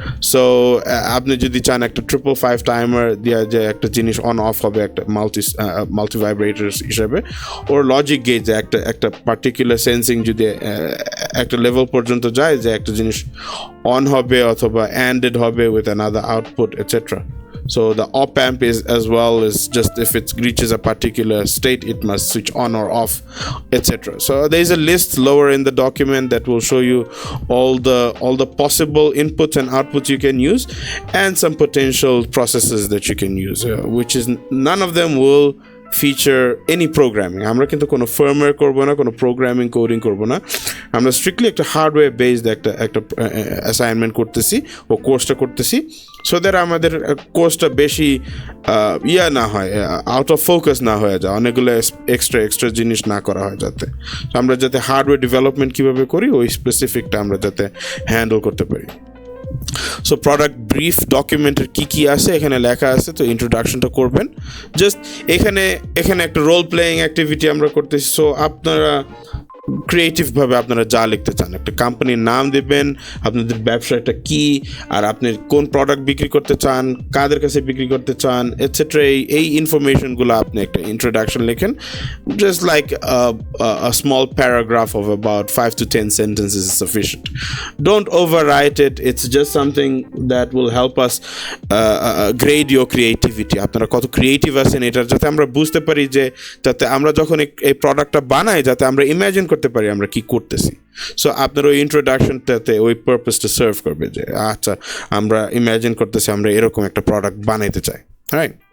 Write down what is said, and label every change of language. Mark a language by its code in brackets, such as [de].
[bn] So আপনি যদি চান একটা 555 টাইমার দিয়া যে একটা জিনিস অন অফ হবে একটা মাল্টি ভাইব্রেটরস হিসেবে, ওর লজিক গেজ যে একটা পার্টিকুলার সেন্সিং যদি একটা লেভেল পর্যন্ত যায় যে একটা জিনিস অন হবে অথবা অ্যান্ডেড হবে with another output etcetera. [en] So the op amp is as well as just if it reaches a particular state, it must switch on or off, etc. So there is a list lower in the document that will show you all the possible inputs and outputs you can use, and some potential processes that you can use, which is none of them will feature any programming. [bn] আমরা কিন্তু কোনো firmware করবো না, কোনো programming coding করবো না, আমরা strictly একটা হার্ডওয়্যার বেসড একটা অ্যাসাইনমেন্ট করতেছি ও কোর্সটা করতেছি, সো দ্যাট আমাদের কোর্সটা বেশি না হয়, আউট অফ ফোকাস না হয়ে যায়, অনেকগুলো এক্সট্রা জিনিস না করা হয়, যাতে আমরা যাতে হার্ডওয়্যার ডেভেলপমেন্ট কীভাবে করি ওই স্পেসিফিকটা আমরা যাতে হ্যান্ডেল করতে পারি. সো প্রোডাক্ট ব্রিফ ডকুমেন্টের কি আছে এখানে লেখা আছে. তো ইন্ট্রোডাকশনটা করবেন, জাস্ট এখানে একটা রোল প্লেয়িং অ্যাক্টিভিটি আমরা করতেছি. সো আপনারা ক্রিয়েটিভভাবে আপনারা যা লিখতে চান, একটা কোম্পানির নাম দেবেন, আপনাদের ব্যবসাটা কি, আর আপনি কোন প্রোডাক্ট বিক্রি করতে চান, কাদের কাছে বিক্রি করতে চান এটসেট্রা, এই ইনফরমেশনগুলো আপনি একটা ইন্ট্রোডাকশন লেখেন, just like [en] a small paragraph of about 5 to 10 sentences is sufficient. Don't overwrite it. It's just something that will help us grade your creativity. [bn] আপনারা কত ক্রিয়েটিভ আছেন এটার, যাতে আমরা বুঝতে পারি যে যাতে আমরা যখন এই প্রোডাক্টটা বানাই যাতে আমরা ইমাজিন করতে পারি আমরা কি করতেছি. সো আপনার ওই ইন্ট্রোডাকশনটাতে ওই পারপাসটা সার্ভ করবে যে আচ্ছা আমরা ইমাজিন করতেছি আমরা এরকম একটা প্রোডাক্ট বানাইতে চাই, রাইট?